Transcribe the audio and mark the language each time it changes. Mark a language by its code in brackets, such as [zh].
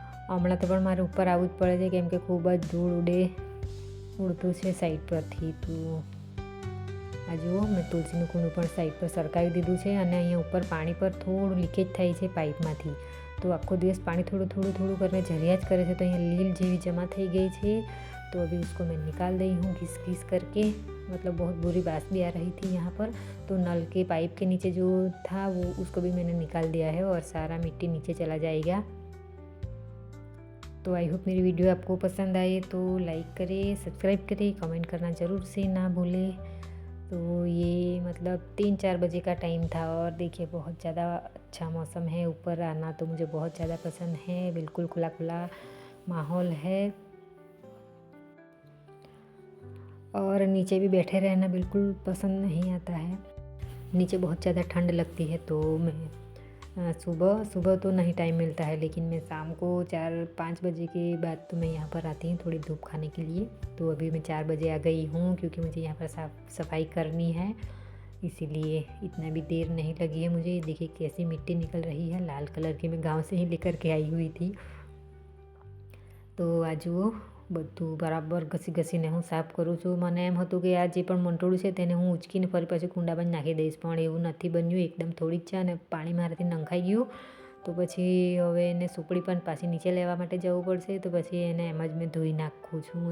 [gu] હમણાં તો પણ મારે ઉપર આવવું જ પડે છે, કેમ કે ખૂબ જ ધૂળ ઉડતું છે સાઈડ પરથી. તો આ જુઓ, મેં તુલસીનું કુંડું પણ સાઈડ પર સરકાવી દીધું છે, અને અહીંયા ઉપર પાણી પર થોડું લીકેજ થાય છે પાઇપમાંથી. તો આખો દિવસ પાણી થોડું કરીને ઝરિયા જ કરે છે, તો અહીંયા લીલ જેવી જમા થઈ ગઈ છે. [hi] तो अभी उसको मैं निकाल रही हूँ घिस करके, मतलब बहुत बुरी बास भी आ रही थी यहाँ पर। तो नल के पाइप के नीचे जो था वो उसको भी मैंने निकाल दिया है और सारा मिट्टी नीचे चला जाएगा। तो आई होप मेरी वीडियो आपको पसंद आए तो लाइक करें, सब्सक्राइब करें, कमेंट करना ज़रूर से ना भूलें। तो ये मतलब 3-4 बजे का टाइम था और देखिए बहुत ज़्यादा अच्छा मौसम है। ऊपर आना तो मुझे बहुत ज़्यादा पसंद है, बिल्कुल खुला खुला माहौल है और नीचे भी बैठे रहना बिल्कुल पसंद नहीं आता है। नीचे बहुत ज़्यादा ठंड लगती है, तो मैं सुबह तो नहीं टाइम मिलता है, लेकिन मैं शाम को 4-5 बजे के बाद तो मैं यहाँ पर आती हूँ थोड़ी धूप खाने के लिए। तो अभी मैं 4 बजे आ गई हूँ क्योंकि मुझे यहाँ पर साफ़ सफाई करनी है, इसीलिए इतना भी देर नहीं लगी है मुझे। देखिए कैसी मिट्टी निकल रही है, लाल कलर की, मैं गांव से ही लेकर के आई हुई थी। तो आज वो [gu] બધું બરાબર ઘસીને હું સાફ કરું છું। મને એમ હતું કે આ જે પણ મંટોળું છે તેને હું ઉચકીને ફરી પાછું કુંડામાં જ નાખી દઈશ, પણ એવું નથી બન્યું, એકદમ થોડી જ છે અને પાણી મારાથી નંખાઈ ગયું। તો પછી હવે એને સુકડી પણ પાછી નીચે લેવા માટે જવું પડશે, તો પછી એને એમ જ મેં ધોઈ નાખું છું।